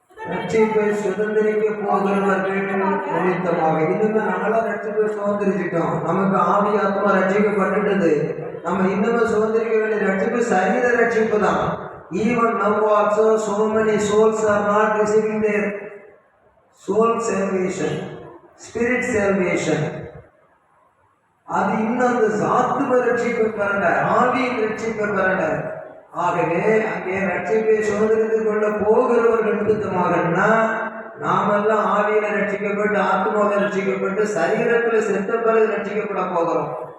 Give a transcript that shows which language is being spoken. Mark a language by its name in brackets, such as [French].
[Tamil] ரட்சிப்பை சுதந்திரிக்க போகிறவர்கள் நிமித்தமாக. இன்னுமே நம்மளாம் ரட்சிப்பை சுதந்திரிச்சிட்டோம். நமக்கு ஆவி ஆத்மா ரட்சிக்கப்பட்டுட்டது. நம்ம இன்னுமே சுதந்திரிக்க வேண்டிய ரட்சிப்பு சரீர ரட்சிப்பு தான். [English] Even now also so many souls are not receiving their soul salvation, spirit salvation. [Tamil] அது இன்னும் அந்த ஆத்ம ரட்சிப்பை பெறல, ஆவியின் ரட்சிப்பை பெறல. ஆகவே அங்கே ரட்சிப்பை சுதந்திரித்துக் கொள்ள போகிறவர்கள் நிமித்தமாகனா நாமெல்லாம் ஆவியில ரட்சிக்கப்பட்டு ஆத்மாவில ரட்சிக்கப்பட்டு சரீரத்தில் செத்த பிறகு ரட்சிக்கப்பட போகிறோம்.